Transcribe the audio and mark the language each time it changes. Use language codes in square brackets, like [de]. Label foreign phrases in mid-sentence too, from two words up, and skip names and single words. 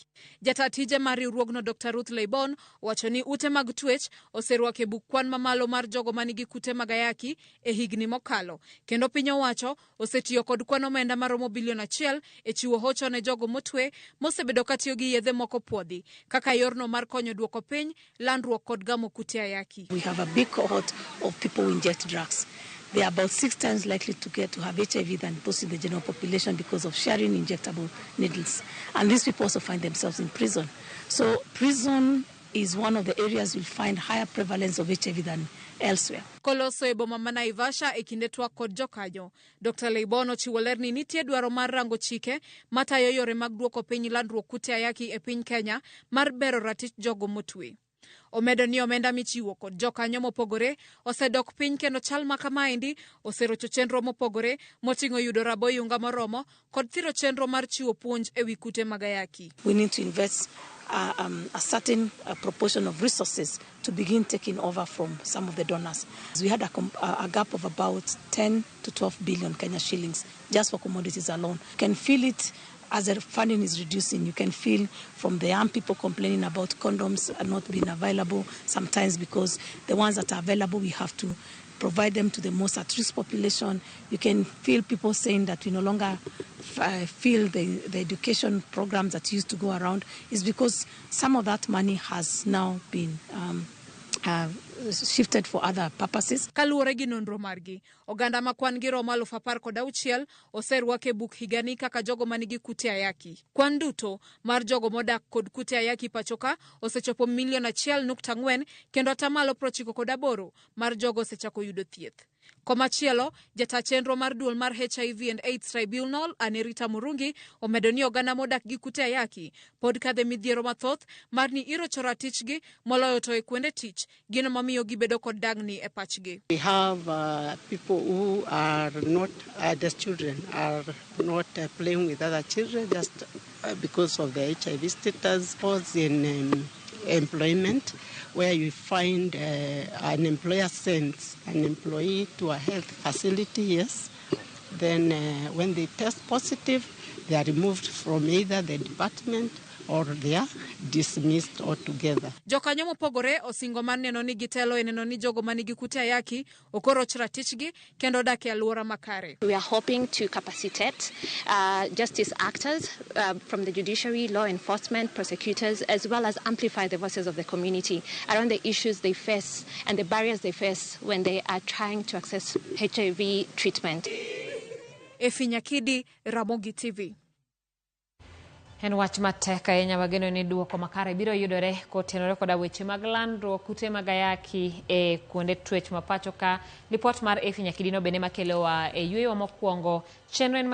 [luo] Jata tije mar riwruogno Dr. Ruth Leibon wacho ni ute mag twech oseruako e buk kwan mamalo mar jogo manigi kute mag ayaki e higni mokalo, kendo piny owacho osetiyo kod kwan omenda maromo bilion 1 e chiwo hocho ne jogo motwe mosebedo katiyo gi yedhe moko puodhi kaka yorno mar konyo duoko piny landruok kod gamo kute ayaki. [en] We have a big cohort of people who inject drugs. They are about 6 times likely to have HIV than those in the general population because of sharing injectable needles. And these people also find themselves in prison. So prison is one of the areas you'll find higher prevalence of HIV than elsewhere. [luo] Koloso e boma ma Naivasha e kinde twak kod jokanyo, Dr. Leibono chiwo ler ni nitie dwaro mar rango chike matayo yore mag duoko piny landruok kute ayaki e piny Kenya mar bero ratich jogo motwe. Omedo ni omenda michiwo kod jokanyo mopogore osedok piny kendo chal ma kamaendi oserocho chenro mopogore moting'o yudo rabo yunga moromo kod thiro chenro mar chiwo puonj e wi kute mag ayaki. [en] We need to invest a certain proportion of resources to begin taking over from some of the donors. We had a gap of about 10 to 12 billion Kenya shillings just for commodities alone. You can feel it as the funding is reducing. You can feel from the young people complaining about condoms not being available sometimes because the ones that are available we have to provide them to the most at-risk population. You can feel people saying that we no longer feel the education programs that used to go around is because some of that money has now been shifted for other purposes. [luo] Kaluwore gi nonro margi, oganda ma kwan gi romo 16,000 oseruake buk higani kaka jogo manigi kute ayaki. Kwan duto mar jogo modak kod kute ayaki pachoka osechopo milion 1.4 kendo atamalo 98 mar jogo osechako yudo thieth. Komachielo, jata chenro mar duol mar HIV and AIDS Tribunal Anerita Murungi omedo ni oganda modak gi kute ayaki pod kadhe midhiero mathoth mar ni irocho ratichgi moloyo to e kuonde tich gino mamiyo gibedo kod dagni e pachgi. [en] We have people who are not, the children are not playing with other children just because of the HIV status. Pause in employment, where you find an employer sends an employee to a health facility, yes. Then when they test positive, they are removed from either the department or they are dismissed altogether. [luo] Jokanyo mopogore osingo mar neno ni gitelo e neno ni jogo manigi kute ayaki okoroch ratichgi kendo dak e alwora makare. [en] We are hoping to capacitate justice actors from the judiciary, law enforcement, prosecutors, as well as amplify the voices of the community around the issues they face and the barriers they face when they are trying to access HIV treatment. [luo] Ifinyakidi, Ramogi TV. En wach matek ahinya wageno ni duoko makare biro yudore kotenore koda weche mag landruok kute mag ayaki e kuonde twech mapacho ka. Lipot mar Ifinyakidi no bende makelowa e yweyo mokwongo chenro